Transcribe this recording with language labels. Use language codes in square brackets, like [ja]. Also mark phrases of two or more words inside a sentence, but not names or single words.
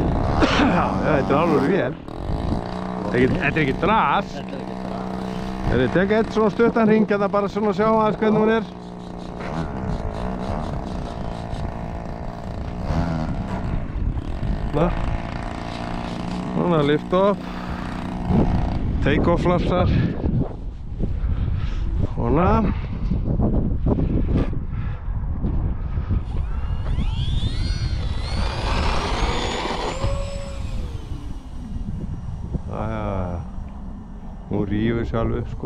[is] Já, þetta er alveg vel. Þetta er ekki dras. Ég tek eitt svona stuttan hring hérna bara svona að sjá aðeins hvernig hún er. [en] Svona lift off. Take off [is] flapsar. Svona. Hún rífur sjálf upp sko.